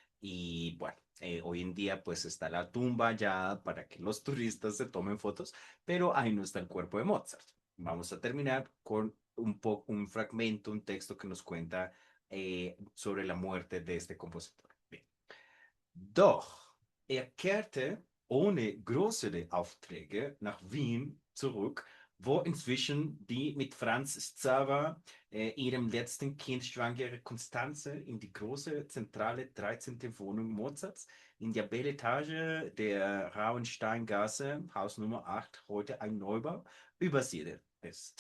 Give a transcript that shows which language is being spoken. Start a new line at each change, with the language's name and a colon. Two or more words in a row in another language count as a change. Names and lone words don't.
Spanish: Y bueno, hoy en día pues está la tumba ya para que los turistas se tomen fotos, pero ahí no está el cuerpo de Mozart. Vamos a terminar con un fragmento, un texto que nos cuenta sobre la muerte de este compositor. Bien.
German: Doch er kehrte ohne größere Aufträge nach Wien zurück, wo inzwischen die mit Franz Xaver, ihrem letzten Kind, schwangere Constanze in die große zentrale 13. Wohnung Mozarts in der Beletage der Rauensteingasse, Haus Nummer 8, heute ein Neubau, übersiedelt ist.